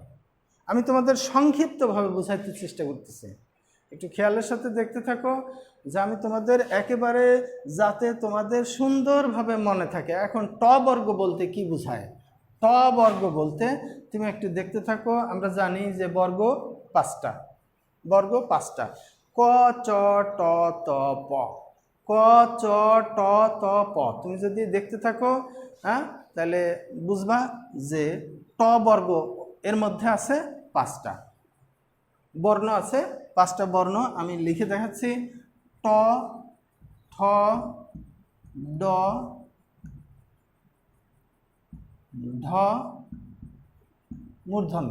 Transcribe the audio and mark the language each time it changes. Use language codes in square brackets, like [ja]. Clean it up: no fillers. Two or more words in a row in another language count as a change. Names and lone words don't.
[bn] আমি তোমাদের সংক্ষিপ্তভাবে বোঝাইতে চেষ্টা করতেছি, একটু খেয়ালের সাথে দেখতে থাকো, যে আমি তোমাদের একেবারে যাতে তোমাদের সুন্দরভাবে মনে থাকে। এখন ট বর্গ বলতে কি বোঝায়? ট বর্গ বলতে তুমি একটু দেখতে থাকো, আমরা জানি যে বর্গ 5টা, বর্গ 5টা, ক চ ট ত প, ক চ ট ত প। তুমি যদি দেখতে থাকো হ্যাঁ, তাহলে বুঝবা যে ট বর্গ এর মধ্যে আছে 5টা বর্ণ, আছে 5টা বর্ণ। আমি লিখে দেখাচ্ছি, ট, ঠ, ড, ঢ, মূর্ধন্য।